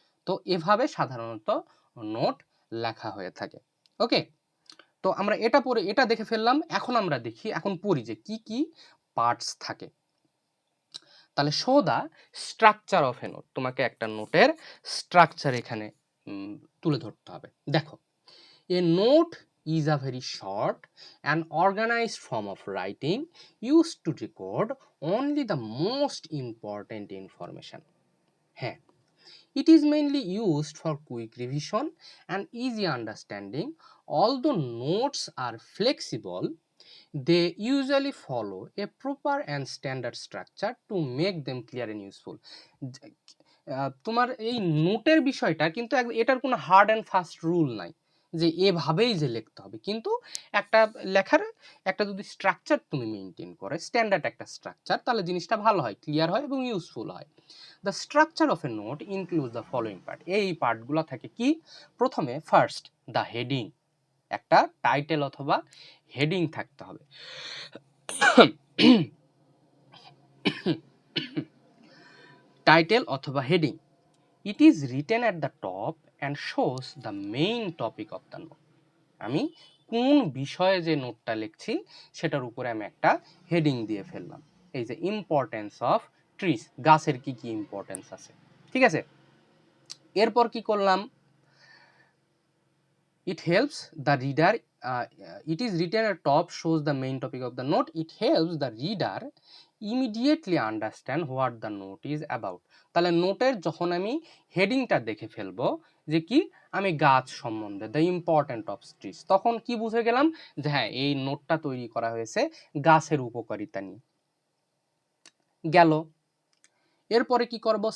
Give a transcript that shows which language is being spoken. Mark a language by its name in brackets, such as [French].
[Bangla] তো এভাবে সাধারণত নোট লেখা হয়ে থাকে। ওকে, তো আমরা এটা পড়ে এটা দেখে ফেললাম। এখন আমরা দেখি, এখন পড়ি যে কি কি পার্টস থাকে। তাহলে [English] show the structure of a note, [Bangla] তোমাকে একটা নোটের স্ট্রাকচার এখানে তুলে ধরতে হবে। [English] দেখো, a note is a very short and organized form of writing used to record only the most important information. হ্যাঁ, it is mainly used for quick revision and easy understanding. Although notes are flexible, they usually follow a proper and standard structure to make them clear and useful. [Bangla] তোমার এই নোটের বিষয়টা কিন্তু এটার কোনো hard and fast rule নাই যে এভাবেই যে লিখতে হবে, কিন্তু একটা লেখার একটা যদি স্ট্রাকচার তুমি মেনটেন করে, স্ট্যান্ডার্ড একটা স্ট্রাকচার, তাহলে জিনিসটা ভালো হয়, ক্লিয়ার হয় এবং ইউজফুল হয়। [English] the structure of a note include the following part, [Bangla] এই পার্টগুলো থাকে কি? প্রথমে ফার্স্ট দ্য হেডিং, একটা টাইটেল অথবা হেডিং থাকতে হবে। [English] Title অথবা heading, it is written at the top and shows the main topic of the note. [Bangla] আমি কোন বিষয়ে যে নোটটা লিখছি সেটার উপরে আমি একটা হেডিং দিয়ে ফেললাম। এই যে ইম্পর্টেন্স অফ ট্রিজ, গাছের কি কি ইম্পর্টেন্স আছে, ঠিক আছে। এরপর কি করলাম? [English] it helps the reader, it is written at top, shows the main topic of the note. It helps the reader immediately understand what the note is about. [Bangla] তাহলে নোটের যখন আমি হেডিংটা দেখে ফেলবো যে কি, আমি গাছ সম্বন্ধে, দ্য ইম্পর্টেন্ট অফ ট্রিজ, তখন কি বুঝে গেলাম যে হ্যাঁ, এই নোটটা তৈরি করা হয়েছে গাছের উপকারিতা নিয়ে। গেল। এরপরে কি করব?